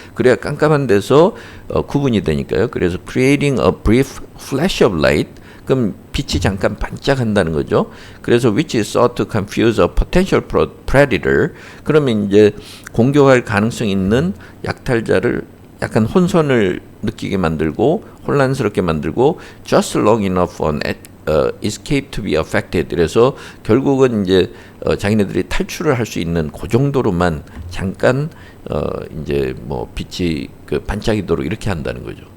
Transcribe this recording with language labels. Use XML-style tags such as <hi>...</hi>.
<ko>그래야 깜깜한 데서 구분이 되니까요. 그래서</ko> <en>creating a brief flash of light,</en> <ko>그럼 빛이 잠깐 반짝한다는 거죠. 그래서</ko> <en>which is thought to confuse a potential predator.</en> <ko>그러면 이제 공격할 가능성 있는 약탈자를 약간 혼선을 느끼게 만들고 혼란스럽게 만들고</ko> <en>just long enough for an escape to be affected.</en> <ko>그래서 결국은 이제 자기네들이 탈출을 할 수 있는 그 정도로만 잠깐 이제 뭐 빛이 그 반짝이도록 이렇게 한다는 거죠.</ko>